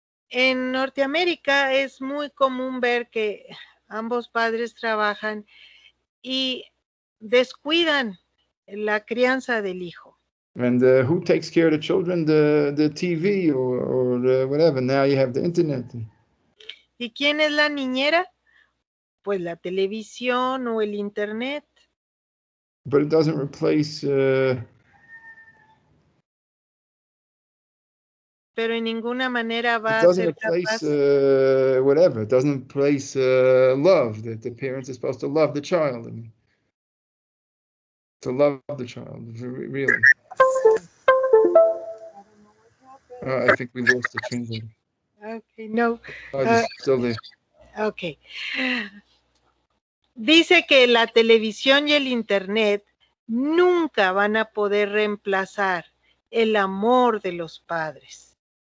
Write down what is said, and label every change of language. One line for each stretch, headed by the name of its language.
Spanish: En Norteamérica es muy común ver que ambos padres trabajan y descuidan la crianza del hijo.
English: And who takes care of the children? The TV or whatever. Now you have the internet.
Spanish: ¿Y quién es la niñera? Pues la televisión o el internet.
English: But it doesn't replace...
Spanish: pero en ninguna manera va a ser capaz.
English: Whatever. It doesn't replace love, that the parents are supposed to love the child. To love the child, really. I think we lost the translator. Okay, no. It's still there. Okay.
Spanish: Dice que la televisión y el internet nunca van a poder reemplazar el amor de los padres.